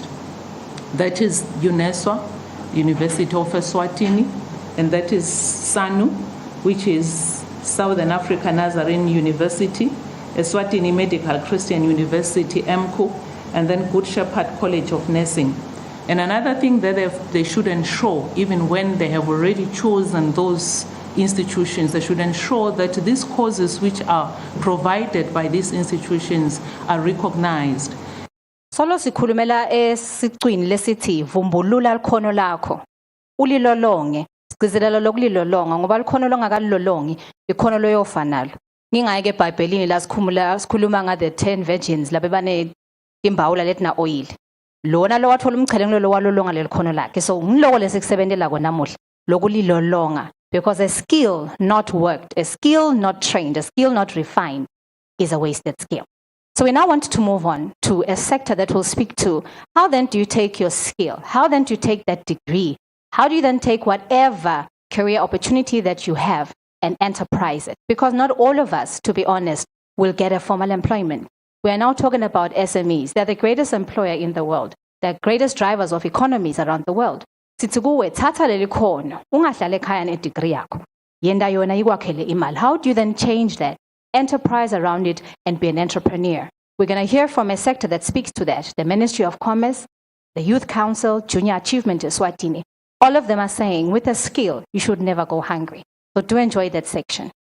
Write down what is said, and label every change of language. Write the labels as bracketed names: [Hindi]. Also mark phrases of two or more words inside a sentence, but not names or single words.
[English] That is UNESWA, University of Eswatini, and that is SANU, which is Southern Africa Nazarene University, Eswatini Medical Christian University, MCU, and then Good Shepherd College of Nursing. And another thing that they should ensure, even when they have already chosen those institutions, they should ensure that these courses which are provided by these institutions are recognized. [Swati] Solo sikhulumela esicwini lesithi vumbulula likhono lakho ulilolonge sigcizelela lokulilolonga ngoba likhono longakalilolongi ikhono loyofa nalo. Ngingayike eBhayibhelini la sikhuluma nga [English] the 10 virgins [Swati] labe bane imbawula letina oil. Lona lo wathola umchele ngilo walolonga lelikhono lakhe. So ngiloko lesikusebenzela kona namuhla lokulilolonga, [English] because a skill not worked, a skill not trained, a skill not refined is a wasted skill. So we now want to move on to a sector that will speak to how then do you take your skill? How then do you take that degree? How do you then take whatever career opportunity that you have and enterprise it? Because not all of us, to be honest, will get a formal employment. We are now talking about SMEs. They're the greatest employer in the world. They're greatest drivers of economies around the world. [Swati] Sithi kuwe thatha leli khono ungahlala ekhaya ne-degree yakho yenda yona ikwakhele imali. [English] How do you then change that, enterprise around it, and be an entrepreneur? We're going to hear from a sector that speaks to that, the Ministry of Commerce, the Youth Council, Junior Achievement Eswatini. All of them are saying with a skill, you should never go hungry. So do enjoy that section.